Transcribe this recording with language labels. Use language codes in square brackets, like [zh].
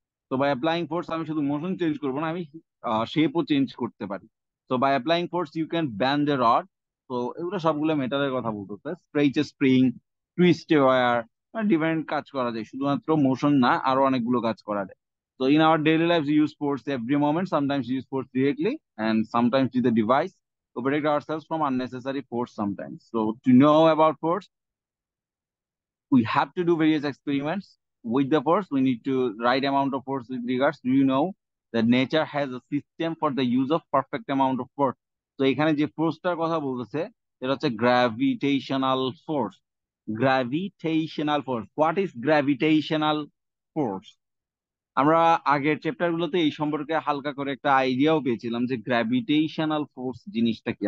[bn] তো [en] by applying force [bn] আমি শুধু মোশন চেঞ্জ করবো না, আমি শেপও চেঞ্জ করতে পারি। তো [en] By applying force you can bend the rod. [bn] তো এগুলো সবগুলো মেটালের কথা বলতে, stretch spring, twist wire, different কাজ করা যায়, শুধুমাত্র মোশন না, আরো অনেকগুলো কাজ করা যায়। [en] So in our daily lives, we use force every moment. Sometimes we use force directly, and sometimes with the device to protect ourselves from unnecessary force sometimes. So to know about force, we have to do various experiments with the force. We need to right amount of force with regards. Do you know that nature has a system for the use of perfect amount of force? [bn] তো এখানে যে ফোর্সটার কথা বলতেছে এটা হচ্ছে gravitational force. Gravitational force, [en] What is gravitational force? [bn] আমরা আগের chapter গুলোতে এই সম্পর্কে হালকা করে একটা আইডিয়াও পেয়েছিলাম যে গ্র্যাভিটেশনাল ফোর্স জিনিসটা কি।